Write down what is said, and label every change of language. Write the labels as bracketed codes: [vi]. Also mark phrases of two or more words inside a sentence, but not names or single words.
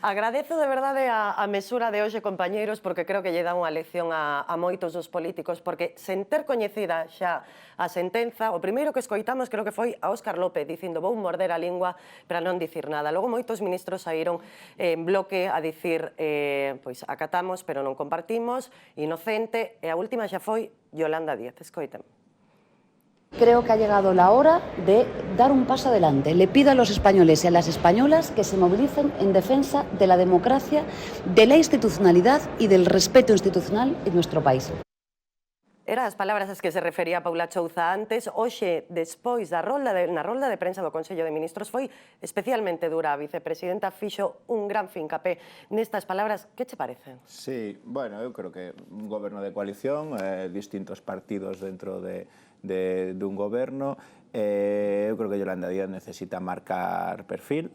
[gl] Agradezo de verdade a mesura de hoxe, compañeiros, porque creo que lle dá unha lección a moitos dos políticos, porque sen ter coñecida xa a sentenza, o primeiro que escoitamos creo que foi a Óscar López dicindo vou morder a lingua para non dicir nada. Logo moitos ministros saíron en bloque a dicir pois acatamos pero non compartimos, inocente, e a última xa foi Yolanda Díaz. Escoiten. [es] Creo que ha llegado la hora de dar un paso adelante. Le pido a los españoles y a las españolas que se movilicen en defensa de la democracia, de la institucionalidad y del respeto institucional en nuestro país. [gl] Eran as palabras ás que se refería Paula Chouza antes. Hoxe, despois na rolda de prensa do Consello de Ministros, foi especialmente dura. A vicepresidenta fixo un gran fincapé nestas palabras. Que che parecen? Sí, bueno, eu creo que un goberno de coalición, distintos partidos dentro dun goberno, eu creo que Yolanda Díaz necesita marcar perfil.